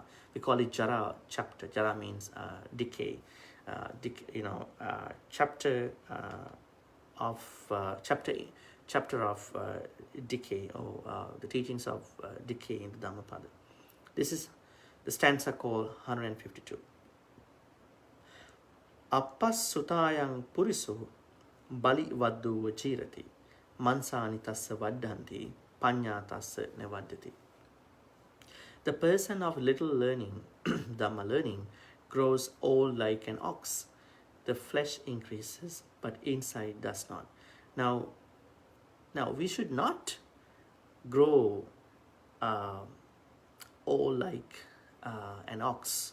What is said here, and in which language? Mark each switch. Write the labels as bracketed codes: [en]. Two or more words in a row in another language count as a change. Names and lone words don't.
[en] We call it Jara chapter. Jara means decay. Chapter of decay, or the teachings of decay in the Dhammapada. This is the stanza called 152. [pi] Appasutayang purisu bali vaddu vachirati mansani tassa vaddhanti panya tassa nevaddati. [en] The person of little learning, Dhamma learning, grows old like an ox. The flesh increases, but inside does not. Now we should not grow old like an ox.